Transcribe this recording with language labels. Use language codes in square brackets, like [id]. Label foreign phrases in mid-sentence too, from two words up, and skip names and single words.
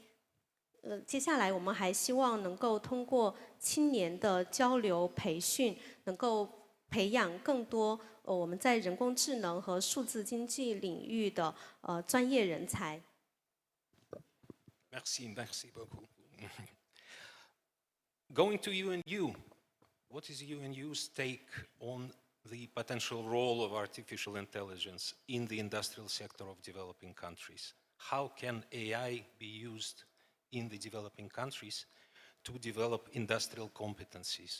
[zh] 接下来我们还希望能够通过青年的交流培训，能够培养更多我们在人工智能和数字经济领域的专业人才。 [fr] Merci, merci beaucoup. [en] Going to UNU, what is UNU's take on the potential role of artificial intelligence in the industrial sector of developing countries? How can AI be used in the developing countries to develop industrial competencies?